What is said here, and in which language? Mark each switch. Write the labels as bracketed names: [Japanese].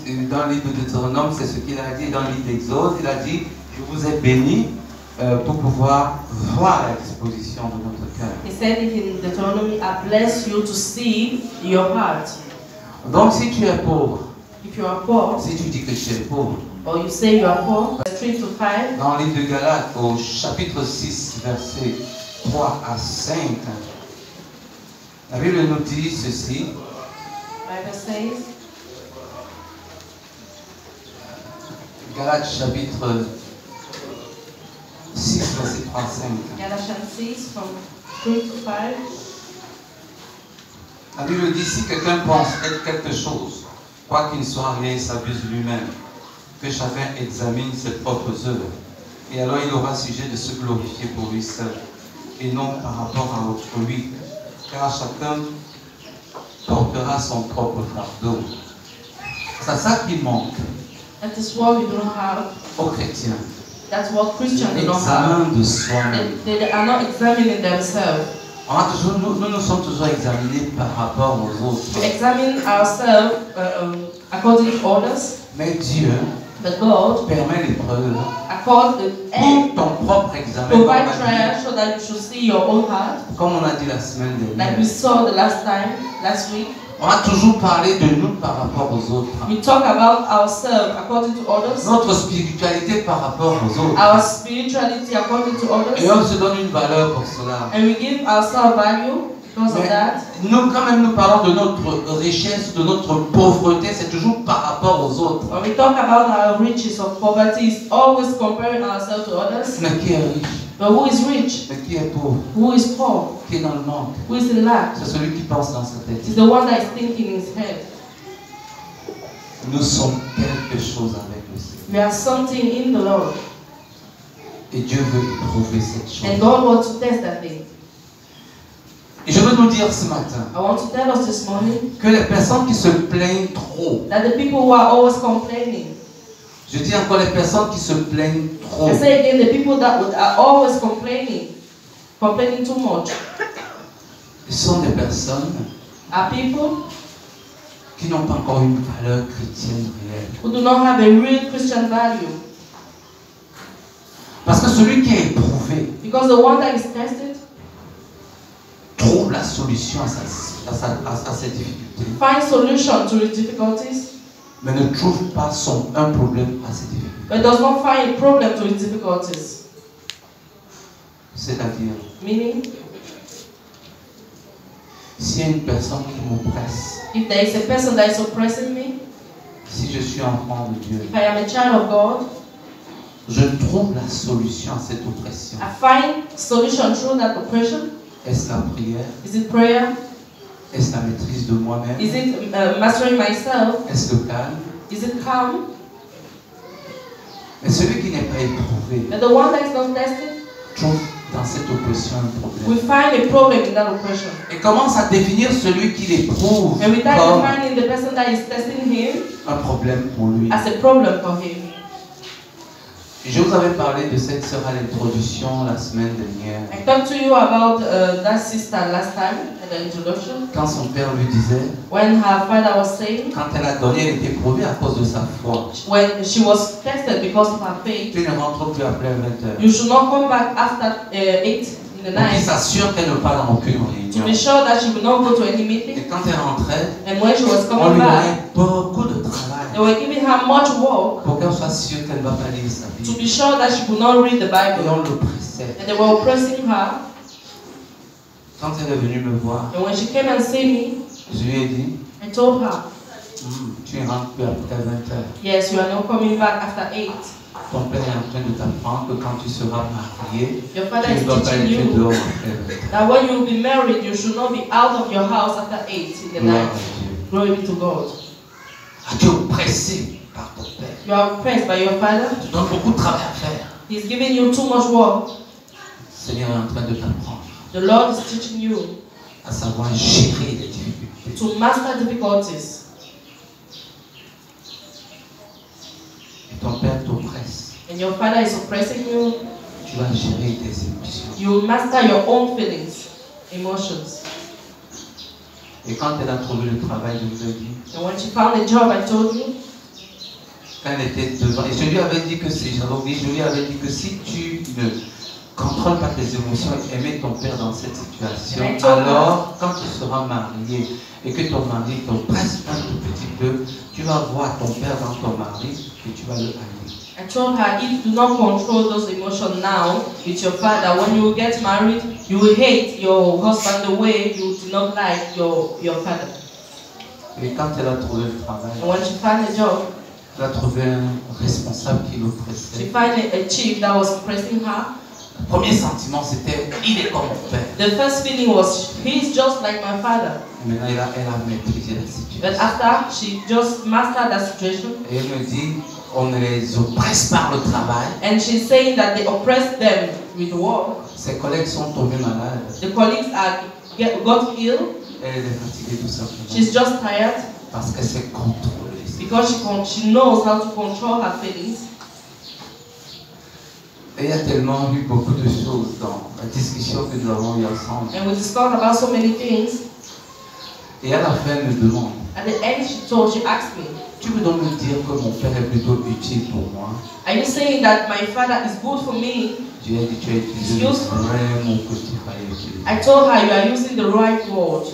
[French] dans le livre de Deutéronome, c'est ce qu'il a dit. Dans le livre d'Exode, il a dit, je vous ai béni pour pouvoir voir la disposition de notre cœur. [English] He said it in Deuteronomy, I bless you to see your heart. [French] Donc si tu es pauvre, [English] If you are poor, [French] si tu dis que tu es pauvre, [English] or you say you are poor, 3 to 5, [French] dans le livre de Galates, au chapitre 6, versets 3 à 5, la Bible nous dit ceci. [English] Bible says, [French] Galates chapitre 6, verset 3 à 5. [English] Galatians 6 from 3 to 5. [French] La Bible dit, si quelqu'un pense être quelque chose, quoi qu'il ne soit rien, il s'abuse lui-même. Que chacun examine ses propres œuvres. Et alors il aura sujet de se glorifier pour lui seul, et non par rapport à autrui. Car chacun portera son propre fardeau. C'est ça qui manque [English] That is what we don't have. [French] aux chrétiens. [English] That's what Christians don't have. [French] L'examen de soi-même. [English] They are not examining themselves. [French] Nous nous sommes toujours examinés par rapport aux autres. [English] We examine ourselves according to others, [French] Mais Dieu [English] but God [French] permet l'épreuve [English] accord [French] pour ton propre examen. [English] provide trial so that you should see your own heart. [French] Comme on a dit la semaine [English] Like we [French] dernière, [English] saw the last week. [French] on a toujours parlé de nous par rapport aux autres. [English] We talk about ourselves according to others, [French] Notre spiritualité par rapport aux autres. [English] our spirituality according to [French] Et [English] others, [French] on se donne une valeur pour cela. [English] and we give ourselves value because of [French] Mais [English] that. [French] nous, quand même, nous parlons de notre richesse, de notre pauvreté, c'est toujours par rapport aux autres. [English] When we talk about our riches of poverty, it's always comparing ourselves to others. [French] Mais qui est riche? [English] But who is rich? [French] Mais qui est pauvre? [English] Who is poor? [French] Qui est dans le manque? [English] Who is in lack? [French] C'est celui qui pense dans sa tête. [English] It's the one that is thinking in his head. [French] Nous sommes quelque chose avec le Seigneur. [English] We are something in the Lord, [French] Et Dieu veut éprouver cette chose. [English] and God wants to test that thing. [French] Et je veux nous dire ce matin [English] I want to tell us this morning [French] que les personnes qui se plaignent trop, [English] that the people who are always complaining, [French] je dis encore les personnes qui se plaignent trop, [English] I say again, the people that are always complaining too much, [French] sont des personnes [English] are people [French] qui n'ont pas encore une valeur chrétienne réelle. [English] who do not have a real Christian value. [French] Parce que celui qui est éprouvé [English] Because the one that is tested [French] trouve la solution à ses difficultés, [English] finds solution to his difficulties, [French] mais ne trouve pas un problème à ses difficultés. [English] but does not find a problem to his difficulties. [French] C'est-à-dire, [English] Meaning, [French] s'il y a une personne qui m'oppresse, [English] if there is a person that is oppressing me, [French] si je suis enfant de Dieu, [English] if I am a child of God, [French] je trouve la solution à cette oppression. [English] I find solution through that oppression. [French] Est-ce la prière? [English] Is it prayer? [French] Est-ce la maîtrise de moi-même? [English] Is it mastering myself? [French] Est-ce le calme? [English] Is it calm? [French] Mais celui qui n'est pas éprouvé [English] But the one that is not tested, [French] trouve dans cette oppression un [English] we [French] problème. [English] find a problem in that oppression. [French] Et commence à définir celui qui l'éprouve [English] And we start [French] comme [English] defining the person that is testing him [French] un problème pour lui. [English] as a problem for him. [French] Je vous avais parlé de cette sœur à l'introduction la semaine dernière. [English] I talked to you about that sister last time at the introduction. [French] Quand son père lui disait, [English] When her father was saying, [French] quand elle a donné, elle était éprouvée à cause de sa foi. [English] when she was tested because of her faith, [French] Tu ne rentres plus après 20 heures. [English] you should not come back after 8 in the [French] pour qu'il [English] night [French] s'assure qu'elle ne va pas dans aucune [English] to [French] réunion. [English] be sure that she would not go to any [French] Et [English] meeting. [French] quand elle rentrait, [English] And when she was [French] on [English] coming [French] lui [English] back, [French] donnait beaucoup de travail [English] they were giving her much work [French] pour qu'elle soit sûre qu'elle ne va pas lire sa [English] to [French] Bible. [English] be sure that she would not read the [French] Et [English] Bible. [French] on le pressait. [English] And they were oppressing her. [French] Quand elle est venue me voir, [English] And when she came and see me, [French] je lui ai dit, [English] I told her, [French] tu ne rentres plus après 20 heures. [English] yes, you are not coming back after 8. [French] Ton père est en train de t'apprendre que quand tu seras marié, [English] Your father [French] tu ne [English] is [French] dois pas [English] teaching [French] être [English] you [French] dehors après 20 heures. [English] that when you will be married, you should not be out of your house after 8 in the [French] Gloire [English] night. [French] à Dieu. [English] Glory be to God. [French] Ah, tu es oppressé par ton père. [English] You are oppressed by your father. [French] Tu donnes beaucoup de travail à faire. [English] He's giving you too much work. [French] Le Seigneur est en train de t'apprendre [English] The Lord is teaching you [French] à savoir gérer les difficultés. [English] to master difficulties. [French] Et ton père t'oppresse. [English] And your father is oppressing you. [French] Tu vas gérer tes émotions. [English] You will master your own feelings, emotions. [French] Et quand elle a trouvé le travail, je vous ai dit, [English] And when she found a job, I told you, [French] quand elle était devant, et je lui avais dit que si, j'avais oublié, je lui avais dit que si tu ne contrôles pas tes émotions et aimer ton père dans cette situation, alors quand tu seras marié et que ton mari t'oppresse un tout petit peu, tu vas voir ton père dans ton mari et tu vas le haïr. [English] I told her, if you do not control those emotions now with your father, when you get married, you will hate your husband the way you do not like your father. [French] Et quand elle a trouvé le travail, [English] And when she found a job, [French] elle a trouvé un responsable qui [English] she [French] l'oppressait. [English] found a chief that was oppressing her. [French] Le premier sentiment c'était, il est comme mon père. [English] The first feeling was, he's just like my father. [French] Maintenant elle a maîtrisé la situation. [English] But after, she just mastered that situation. [French] Et elle me dit, on les oppresse par le travail. [English] And she's saying that they oppress them with work. [French] Ses collègues sont tombés malades. [English] The colleagues got ill. [French] Elle est fatiguée tout simplement. [English] She's just tired [French] Parce qu'elle s'est contrôlée. [English] because she knows how to control her feelings. [French] Et il y a tellement eu beaucoup de choses dans la discussion que nous avons eue ensemble. [English] And we discussed about so many things. [French] Et à la fin, elle me demande, [English] At the end, she asked me, [French] tu veux donc me dire que mon père est plutôt utile pour moi? [English] are you saying that my father is good for me? [French] Je lui ai dit, tu as utilisé le vrai mot que tu fallait utiliser. [English] I told her, you are using the right word.